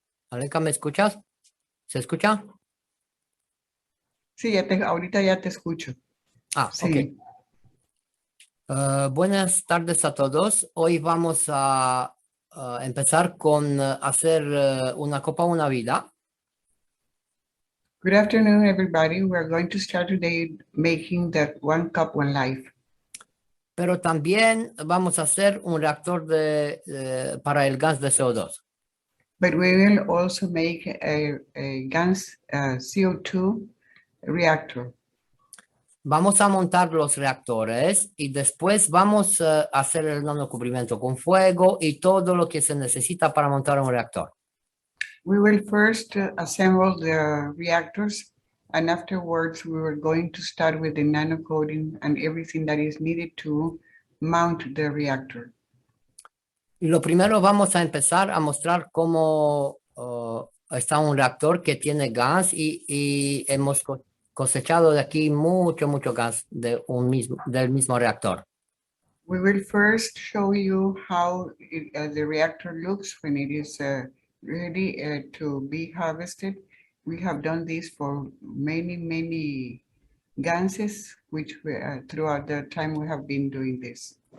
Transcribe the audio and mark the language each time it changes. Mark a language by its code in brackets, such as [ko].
[es] Aleca, ¿me escuchas? ¿Se escucha? Sí, ahorita ya te escucho. Ah, Sí. ok. Buenas tardes a todos. Hoy vamos a empezar con hacer una copa, una vida. [en] Good afternoon, everybody. We're going to start today making that one cup, one life. [es] Pero también vamos a hacer un reactor para el gas de CO2. [en] But we will also make a gas CO2 reactor. [es] Vamos a montar los reactores y después vamos a hacer el nanocubrimiento con fuego y todo lo que se necesita para montar un reactor. [en] We will first assemble the reactors, and afterwards we were going to start with the nano coating and everything that is needed to mount the reactor. [es] Lo primero vamos a empezar a mostrar cómo está un reactor que tiene gas y hemos cosechado de aquí mucho gas del mismo reactor. [en] We will first show you how the reactor looks when it is ready to be harvested. We have done this for many ganses, which throughout the time we have been doing this.